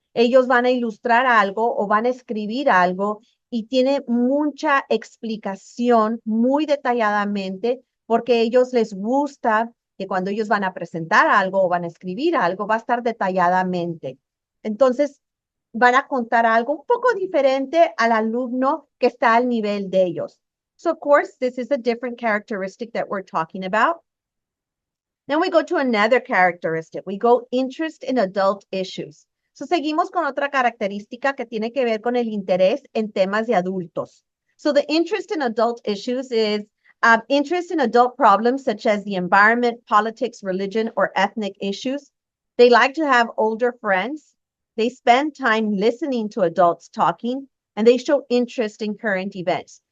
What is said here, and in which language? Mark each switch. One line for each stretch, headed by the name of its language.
Spanish: Ellos van a ilustrar algo o van a escribir algo y tiene mucha explicación muy detalladamente porque ellos les gusta que cuando ellos van a presentar algo o van a escribir algo, va a estar detalladamente. Entonces, van a contar algo un poco diferente al alumno que está al nivel de ellos.
English: So, of course, this is a different characteristic that we're talking about. Then we go to another characteristic. We go interest in adult issues.
Spanish: So seguimos con otra característica que tiene que ver con el interés en temas de adultos.
English: So the interest in adult issues is interest in adult problems such as the environment, politics, religion, or ethnic issues. They like to have older friends. They spend time listening to adults talking, and they show interest in current events.